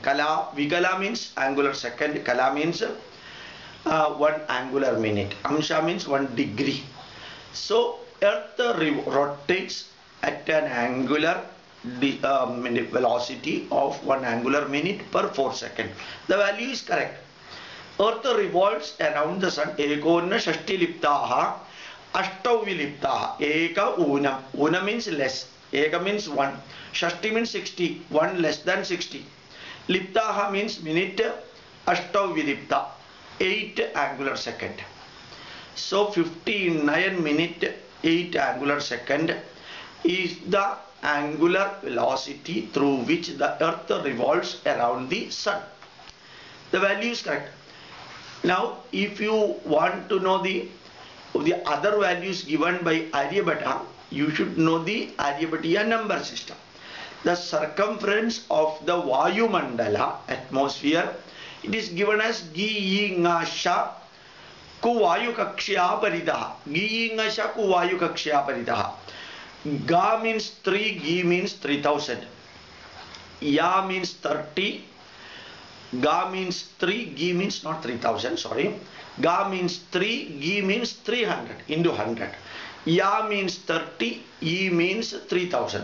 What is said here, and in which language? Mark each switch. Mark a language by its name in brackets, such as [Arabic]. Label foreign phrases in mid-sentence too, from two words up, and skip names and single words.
[English] Kala, Vigala means angular second. Kala means 1 angular minute. Amsha means 1 degree. So Earth rotates at an angular velocity of 1 angular minute per 4 seconds. The value is correct. Earth revolves around the sun. [Sanskrit] एकोन्न षष्टि लिप्ताः, अष्टौ विलिप्ताः. [English] Eka unam. Unam means less. Eka means 1. Shashti means 60. 1 less than 60. Liptaha means minute. [Sanskrit] अष्टौ विलिप्ता. [English] 8 angular second. So 59 minute 8 angular second is the angular velocity through which the earth revolves around the sun. The value is correct. Now if you want to know the other values given by Aryabhata, you should know the Aryabhatiya number system. The circumference of the [Sanskrit] वायु मण्डल [English] atmosphere, it is given as [Sanskrit] गि ङ श कु वायु कक्ष्या परिधिः. गि ङ श कु वायु कक्ष्या परिधिः. [English] Ga means 3, Gi means 3000. Ya means 30. Ga means 3, Gi means not 3000, sorry. Ga means 3, Gi means 300 into 100. Ya means 30, E means 3000.